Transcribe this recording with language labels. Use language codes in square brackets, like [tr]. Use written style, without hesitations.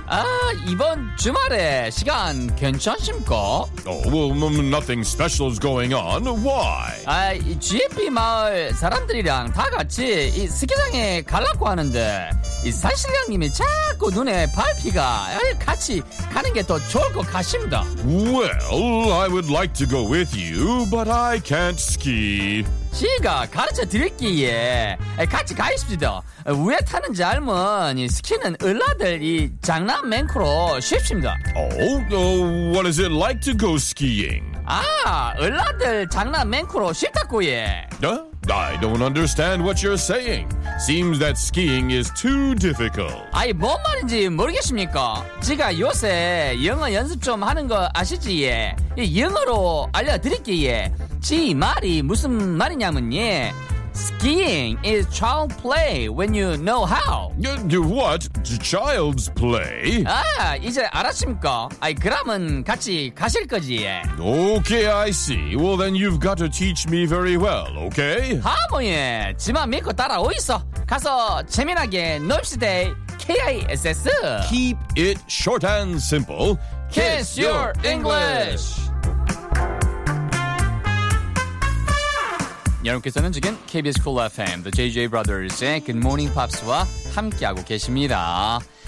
[ko] 아, 이번 주말에 시간 괜찮습니까? [en] Oh, well, nothing special is going on. Why? [ko] 아, GMP 마을 사람들이랑 다 같이 이 스키장에 가려고 하는데 이 사실장님이 자꾸 눈에 밟히가 같이 가는 게 더 좋을 것 같습니다. [en] Well, I would like to go with you, but I can't ski. [ko] 시가 가르쳐 드릴게요. 같이 가십시다. 왜 타는지 알면 이 스키는 을라들 이 장난 맹크로 쉽습니다. [en] What is it like to go skiing? [ko] 아, 을라들 장난 맹크로 쉽다고요. [en] I don't understand what you're saying. Seems that skiing is too difficult. [ko] 아이, 뭔 말인지 모르겠습니까? 제가 요새 영어 연습 좀 하는 거 아시지예? 영어로 알려드릴게예. 지 말이 무슨 말이냐면예. [en] Skiing is child play when you know how. What? Child's play? [ko] 아, 이제 알았습니까? 아이, 그러면 같이 가실 거지예. [en] Okay, I see. Well, then you've got to teach me very well, okay? [ko] 하모예, 지만 믿고 따라오이소. 가서 재미나게 놉시대. KISS. [en] Keep it short and simple. Kiss your English. [ko] 여러분께서는 지금 KBS Cool FM, The JJ Brothers의 Good Morning Pops와 함께하고 계십니다.